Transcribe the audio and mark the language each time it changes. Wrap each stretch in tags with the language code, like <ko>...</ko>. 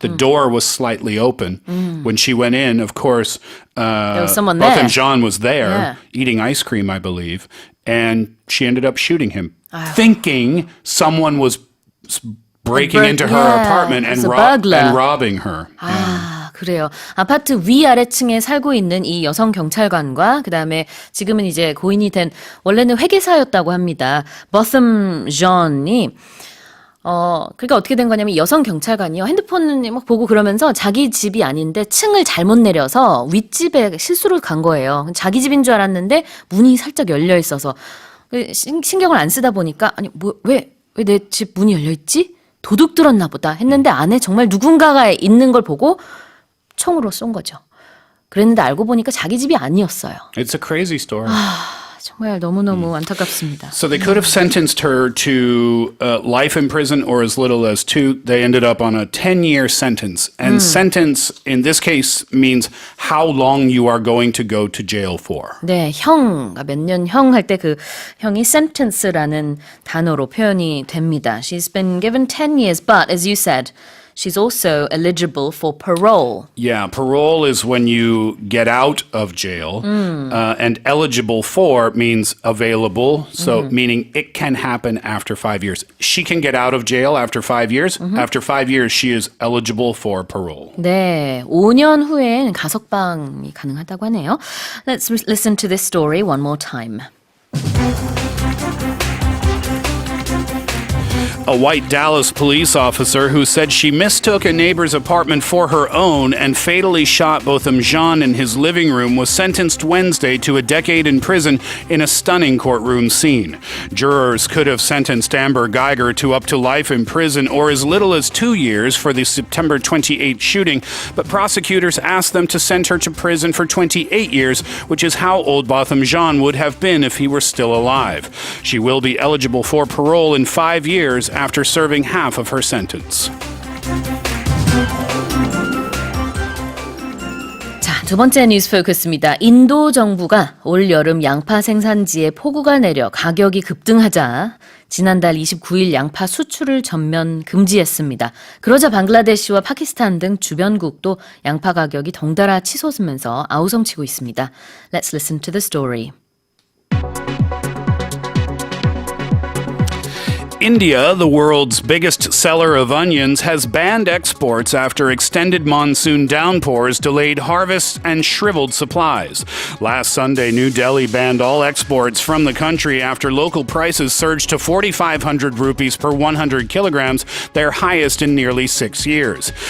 <en>The door was slightly open. When she went in, of course, There was someone Botham there. Jean was there Yeah. eating ice cream, I believe, and she ended up shooting him, thinking someone was breaking into her yeah, apartment and, it's a burglar. and robbing her.</en> <ko>아, 그래요. 아파트 위아래층에 살고 있는 이 여성 경찰관과 그다음에 지금은 이제 고인이 된 원래는 회계사였다고 합니다. Botham Jean이 그러니까 어떻게 된 거냐면 여성 경찰관이요. 핸드폰을 막 보고 그러면서 자기 집이 아닌데 층을 잘못 내려서 윗집에 실수를 간 거예요. 자기 집인 줄 알았는데 문이 살짝 열려 있어서 신경을 안 쓰다 보니까 아니 왜 내 집 문이 열려 있지? 도둑 들었나 보다 했는데 안에 정말 누군가가 있는 걸 보고 총으로 쏜 거죠. 그랬는데 알고 보니까 자기 집이 아니었어요.</ko> <en>It's a crazy story.</en> <ko>정말 너무너무 안타깝습니다.</ko> <en>So they could have sentenced her to life in prison or as little as 2. They ended up on a 10-year sentence. And sentence, in this case, means how long you are going to go to jail for.</en> <ko>네, 형, 몇 년 형 할 때 그 형이 sentence라는 단어로 표현이 됩니다.</ko> <en>She's been given 10 years, but as you said, she's also eligible for parole. Yeah, parole is when you get out of jail, and eligible for means available, so meaning it can happen after 5 years. She can get out of jail after 5 years. After 5 years, she is eligible for parole.</en> <ko>네, 5년 후엔 가석방이 가능하다고 하네요.</ko> <en>Let's listen to this story one more time. A white Dallas police officer who said she mistook a neighbor's apartment for her own and fatally shot Botham Jean in his living room was sentenced Wednesday to a decade in prison in a stunning courtroom scene. Jurors could have sentenced Amber Geiger to up to life in prison or as little as 2 years for the September 28 shooting, but prosecutors asked them to send her to prison for 28 years, which is how old Botham Jean would have been if he were still alive. She will be eligible for parole in 5 years after serving half of her sentence.</en> <ko>자, 두 번째 뉴스 포커스입니다. 인도 정부가 올 여름 양파 생산지에 폭우가 내려 가격이 급등하자 지난달 29일 양파 수출을 전면 금지했습니다. 그러자 방글라데시와 파키스탄 등 주변국도 양파 가격이 덩달아 치솟으면서 아우성치고 있습니다. Let's listen to the story.</ko> <en>India, the world's biggest seller of onions, has banned exports after extended monsoon downpours delayed harvests and shriveled supplies. Last Sunday, New Delhi banned all exports from the country after local prices surged to 4,500 rupees per 100 kilograms, their highest in nearly 6 years.</en>